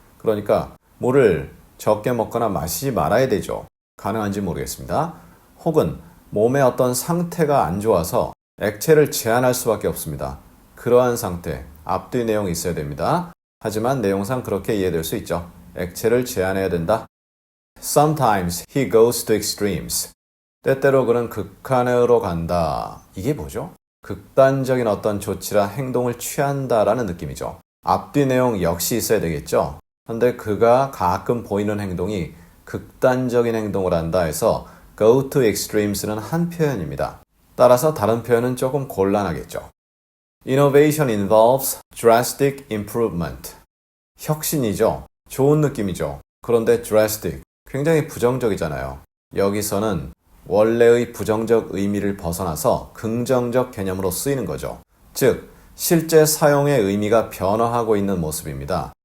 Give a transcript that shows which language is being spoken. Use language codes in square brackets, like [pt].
[ko] 그러니까 물을 적게 먹거나 마시지 말아야 되죠. 가능한지 모르겠습니다. 혹은 몸의 어떤 상태가 안 좋아서 액체를 제한할 수밖에 없습니다. 그러한 상태, 앞뒤 내용이 있어야 됩니다. 하지만 내용상 그렇게 이해될 수 있죠. 액체를 제한해야 된다. [en] Sometimes he goes to extremes. [ko] 때때로 그는 극한으로 간다. 이게 뭐죠? 극단적인 어떤 조치나 행동을 취한다라는 느낌이죠. 앞뒤 내용 역시 있어야 되겠죠. 그런데 그가 가끔 보이는 행동이 극단적인 행동을 한다 해서 [en] go to extremes [ko] 는 한 표현입니다. 따라서 다른 표현은 조금 곤란하겠죠. [en] Innovation involves drastic improvement. [ko] 혁신이죠. 좋은 느낌이죠. 그런데 drastic, 굉장히 부정적이잖아요. 여기서는 원래의 부정적 의미를 벗어나서 긍정적 개념으로 쓰이는 거죠. 즉, 실제 사용의 의미가 변화하고 있는 모습입니다.